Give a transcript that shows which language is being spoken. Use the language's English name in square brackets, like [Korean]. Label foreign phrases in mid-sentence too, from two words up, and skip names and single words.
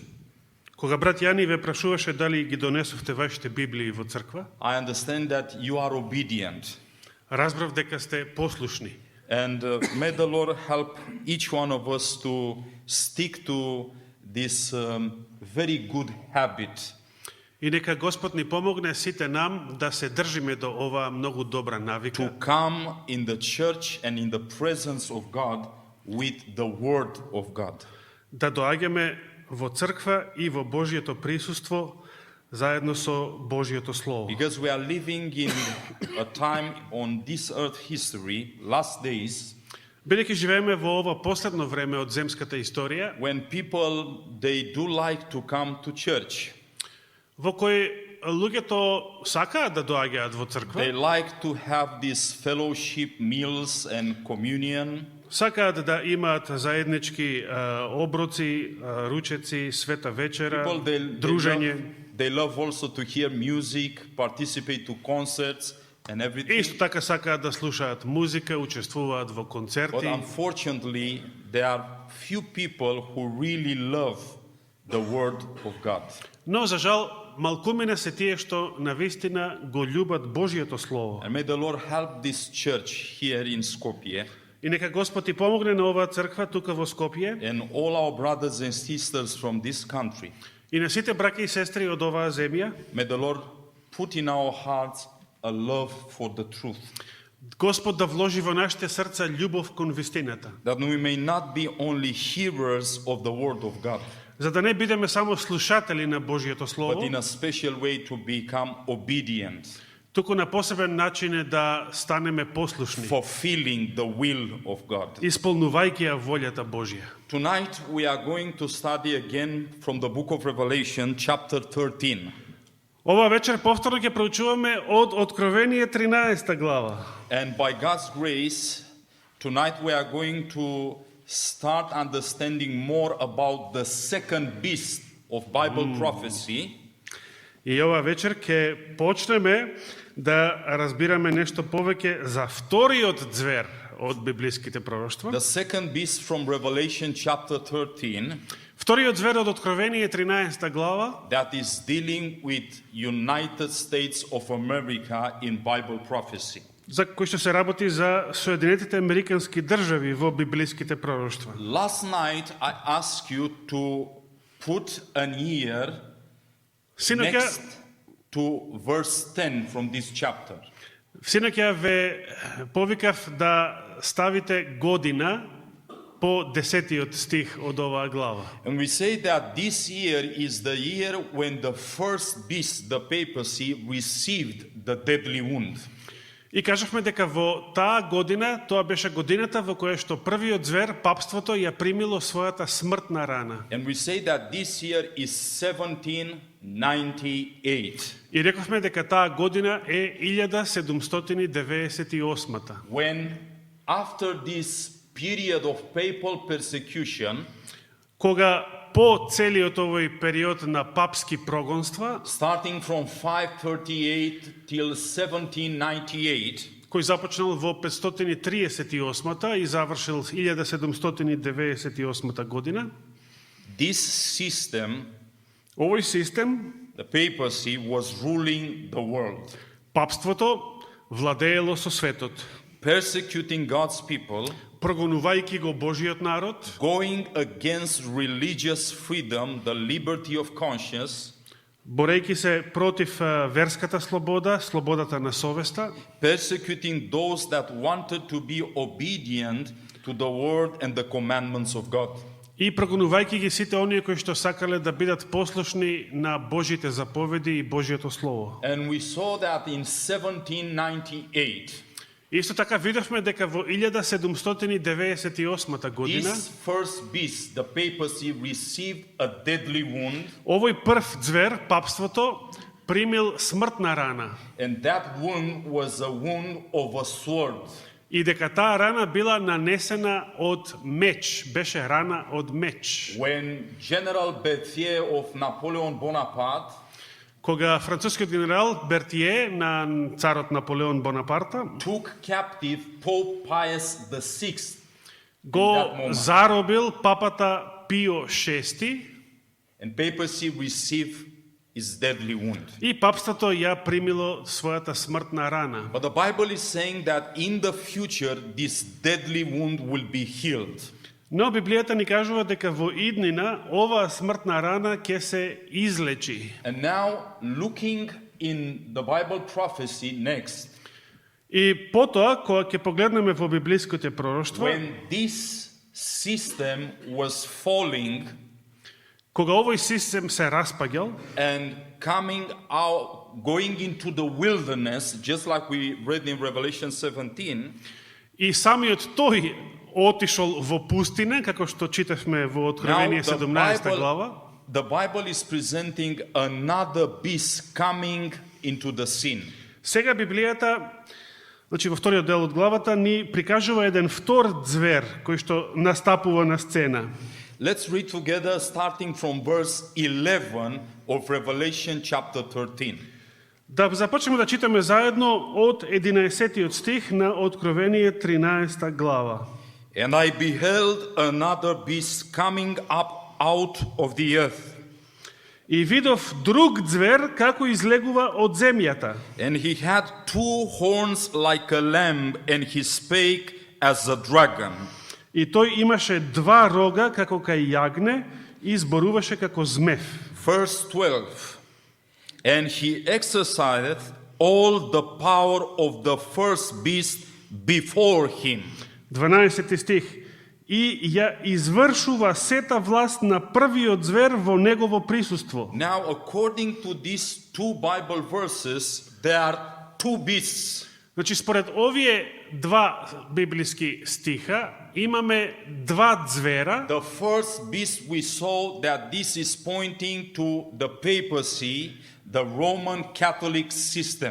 [Macedonian] Кога брат Јани ве прашуваше дали ги донесовте вашите Библии во црква, [English] I understand that you are obedient. [Macedonian] Разбрав дека сте послушни. [English] And may the Lord help each one of us to stick to this very good habit. [Macedonian] И нека Господ ни помогне сите нам да се држиме до оваа многу добра навика. [English] To come in the church and in the presence of God with the Word of God. [Macedonian] Да доаѓаме во црква и во Божјето присуство заедно со Божјото Слово. [English] Because we are living in a time on this earth history, last days, [Macedonian] Бидејќи живееме во ова последно време од земската историја, [English] when people, they do like to come to church. [Macedonian] во кој луѓето сакаат да доаѓаат во црква, [English] They like to have these fellowship meals and communion. [Macedonian] сакаат да имаат заеднички оброци, ручеци, света вечера, [English] People, [Macedonian] дружење. [English] they love also to hear music, participate to concerts and everything. [Macedonian] Исто така сакаат да слушаат музика, учествуваат во [English] But [Macedonian] концерти. [English] unfortunately, there are few people who really love the Word of God. [Macedonian] Но, за жал, малкумина се тие што навистина го љубат Божјето Слово. [English] And may the Lord help this church here in Skopje [Macedonian] И нека Господ ти помогне на оваа црква тука во Скопје [English] and all our brothers and sisters from this country. [Macedonian] и на сите браќа и сестри од оваа земја. [English] May the Lord put in our hearts a love for the truth, [Macedonian] Господ да вложи во нашите срца љубов кон вистината. [English] that we may not be only hearers of the Word of God, [Macedonian] За да не бидеме само слушатели на Божјото [English] but [Macedonian] Слово, [English] in a special way to become obedient, [Macedonian] туку на посебен начин е да станеме послушни, [English] fulfilling the will of God. [Macedonian] исполнувајќи ја волјата Божја. [English] Tonight we are going to study again from the book of Revelation, chapter 13. [Macedonian] Ова вечер повторно ќе проучуваме од Откровение 13 глава. [English] And by God's grace, tonight we are going to start understanding more about the second beast of Bible prophecy. [Macedonian] И ова вечер ќе почнеме да разбираме нешто повеќе за вториот ѕвер од библиските пророштва. [English] The second beast from Revelation chapter 13 [Macedonian] Вториот звер од Откровение 13 глава, [English] that is dealing with United States of America in Bible prophecy. [Macedonian] за кој што се работи за Соединетите Американски држави во библиските пророштва. [English] Last night I asked you to put an ear [Macedonian] Синоќа [English] next to verse 10 from this chapter. [Macedonian] Синоќа ве повикав да ставите година по 10-тиот стих од оваа глава. [English] And we say that this year is the year when the first beast, the papacy, received the deadly wound. [Macedonian] И кажавме дека во таа година, тоа беше годината во која што првиот звер, папството, ја примило својата смртна рана. [English] And we say that this year is 1798, [Macedonian] И рековме дека таа година е 1798-та. [English] when after this period of papal persecution, [Macedonian] Кога по целиот овој период на папски прогонства, [English] starting from 538 till 1798, [Macedonian] кој започнал во 538-та и завршил 1798 година, [English] this system, [Macedonian] овој систем, [English] the papacy, was ruling the world, [Macedonian] папството, владеело со светот, [English] persecuting God's people, [Macedonian] прогонувајќи го Божиот народ, [English] going against religious freedom, the liberty of conscience, [Macedonian] борејќи се против верската слобода, слободата на совеста, [English] persecuting those that wanted to be obedient to the word and the commandments of God. [Macedonian] и прогонувајќи ги сите оние кои што сакале да бидат послушни на Божите заповеди и Божиото слово. [English] And we saw that in 1798, [Macedonian] Исто така видовме дека во 1798 година [English] this first beast, the papacy, received a deadly wound, [Macedonian] овој прв звер, папството, примил смртна рана. [English] and that wound was a wound of a sword. [Macedonian] И дека таа рана била нанесена од меч, беше рана од меч. [English] When General Berthier of Napoleon Bonaparte [Macedonian] Кога францускиот генерал Бертие на царот Наполеон Бонапарта [English] took captive Pope Pius VI, [Macedonian] го заробил папата Пио VI, [English] and papacy received its deadly wound. [Macedonian] И папството ја примило својата смртна рана. [English] But the Bible is saying that in the future, this deadly wound will be healed. [Macedonian] Но Библијата ни кажува дека во иднина оваа смртна рана ќе се излечи. [English] And now, looking in the Bible prophecy next, [Macedonian] И потоа, кога ќе погледнеме во библиските пророштва, [English] when this system was falling [Macedonian] кога овој систем се распаѓал [English] and coming out, going into the wilderness, just like we read in Revelation 17, [Macedonian] и самиот тој отишол во пустина, како што читавме во Откровение 17 глава, [English] the Bible is presenting another beast coming into the scene. [Macedonian] сега Библијата, значи во вториот дел од главата, ни прикажува еден втор звер кој што настапува на сцена. [English] Let's read together starting from verse 11 of Revelation chapter 13. [Macedonian] Да започнеме да читаме заедно од 11 стих на Откровение 13 глава. [English] And I beheld another beast coming up out of the earth, [Macedonian] И видов друг звер како излегува од земјата. [English] and he had two horns like a lamb, and he spake as a dragon. [Macedonian] И тој имаше два рога како кај јагне и зборуваше како змев. [English] Verse 12. And he exercised all the power of the first beast before him. [Macedonian] 12 стих. И ја извршува сета власт на првиот звер во негово присуство. [English] Now, according to these two Bible verses, there are two beasts. [Macedonian] Значи, според овие два библиски стиха, имаме два звера. [English] The first beast we saw that this is pointing to the papacy, the Roman Catholic system.